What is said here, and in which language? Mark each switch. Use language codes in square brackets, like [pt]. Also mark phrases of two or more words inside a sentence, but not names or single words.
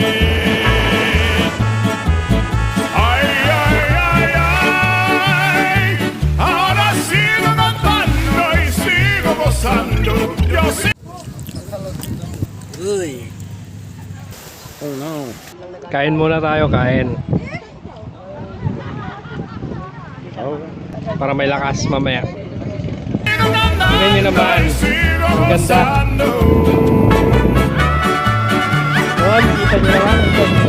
[es] Ay, ay, ay, ay. Ahora sigo cantando y sigo gozando. Yo sigo. [en] Oh no. [tl] Kain muna tayo, kain. Para may lakas mamaya. Tingnan nyo naman. Ang ganda. Yun, kita nyo naman. Ang ganda.